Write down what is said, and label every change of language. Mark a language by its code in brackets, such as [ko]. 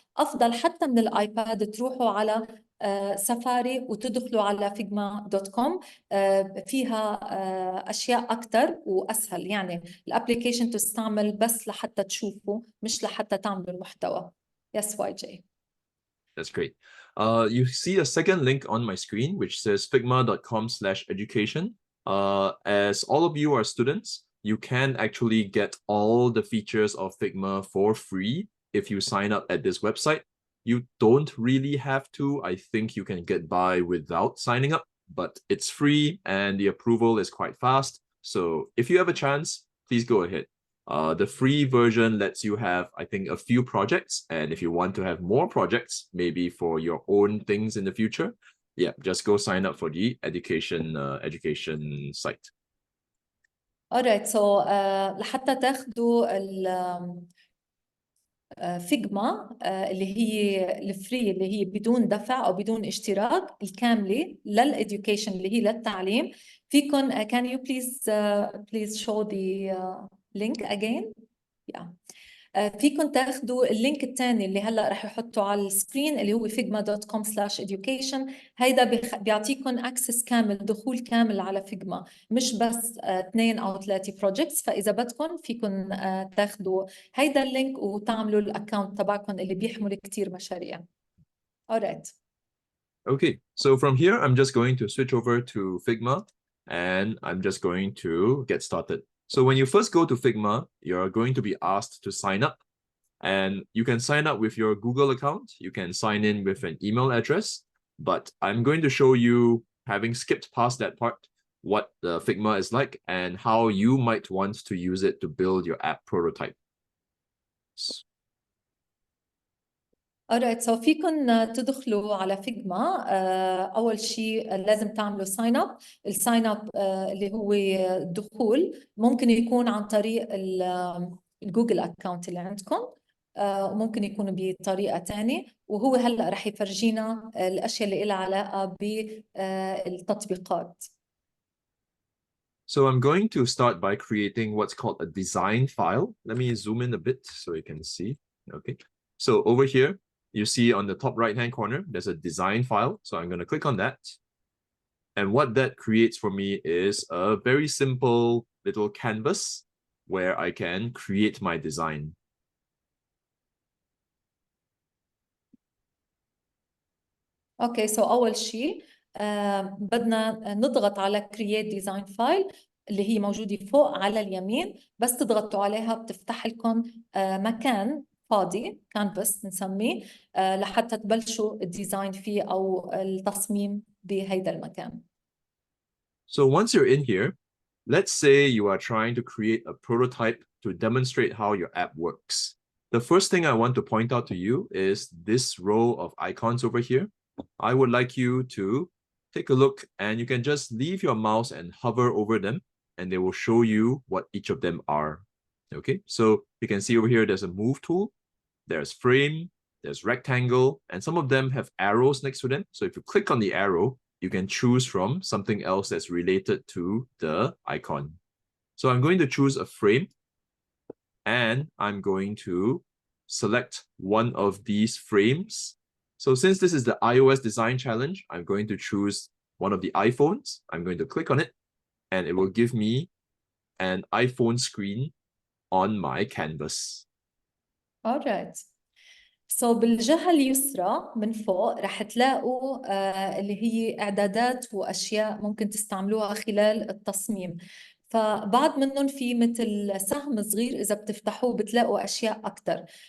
[ar] أفضل حتى من الآيباد تروحوا على سفاري وتدخلوا على figma.com. فيها أشياء أكتر وأسهل، يعني الابليكيشن تستعمل بس لحتى تشوفوا مش لحتى تعملوا المحتوى. [en] Yes, YJ. That's great. You see a second link on my screen, which says figma.com/education. As all of you are students, you can actually get all the features of Figma for free if you sign up at this website. You don't really have to. I think you can get by without signing up, but it's free and the approval is quite fast. So if you have a chance, please go ahead. The free version lets you have, I think, a few projects. And if you want to have more projects, maybe for your own things in the future, yeah, just go sign up for the education site. Alright, so [ar] لحتى تاخدوا فيجما اللي هي الفري اللي هي بدون دفع أو بدون اشتراك الكاملة للإديوكيشن اللي هي للتعليم. فيكن [en] can you please show the link again. yeah. [ar] فيكم تاخذوا اللينك الثاني اللي هلا رح يحطه على السكرين اللي هو figma.com/education. هيدا بيعطيكم اكسس كامل، دخول كامل على فيجما، مش بس 2 أو 3 بروجكتس. فاذا بدكم فيكم تاخذوا هيدا اللينك وتعملوا الاكونت تبعكم اللي بيحمل كثير مشاريع. [en] alright. Okay, so from here, I'm just going to switch over to Figma and I'm just going to get started. So when you first go to Figma, you're going to be asked to sign up, and you can sign up with your Google account. You can sign in with an email address, but I'm going to show you, having skipped past that part, what the Figma is like and how you might want to use it to build your app prototype. alright. [ar] so فيكن تدخلوا على فيجما. أول شيء لازم تعملوا ساين اب. الساين اب اللي هو الدخول ممكن يكون عن طريق الجوجل اكونت اللي عندكم، وممكن يكون بطريقة تانية، وهو هلأ رح يفرجينا الأشياء اللي لها علاقة بالتطبيقات. [en] So I'm going to start by creating what's called a design file. Let me zoom in a bit so you can see. Okay. So over here, you see on the top right-hand corner, there's a design file. So I'm going to click on that. And what that creates for me is a very simple little canvas where I can create my design. [ar] اوكي سو اول شيء بدنا نضغط على [en] create design file [ar] اللي هي موجوده فوق على اليمين. بس تضغطوا عليها بتفتح لكم مكان فاضي، كانفاس بنسميه، لحتى تبلشوا الديزاين فيه او التصميم بهيدا المكان. [en] So once you're in here, let's say you are trying to create a prototype to demonstrate how your app works. The first thing I want to point out to you is this row of icons over here. I would like you to take a look, and you can just leave your mouse and hover over them, and they will show you what each of them are. Okay, so you can see over here, there's a move tool, there's frame, there's rectangle, and some of them have arrows next to them. So if you click on the arrow, you can choose from something else that's related to the icon. So I'm going to choose a frame, and I'm going to select one of these frames. So since this is the iOS design challenge, I'm going to choose one of the iPhones. I'm going to click on it, and it will give me an iPhone screen on my canvas. alright. [ar] سو بالجهة اليسرى من فوق رح تلاقوا اللي هي إعدادات وأشياء ممكن تستعملوها خلال التصميم. فبعض منهم في مثل سهم صغير إذا بتفتحوه بتلاقوا أشياء أكتر.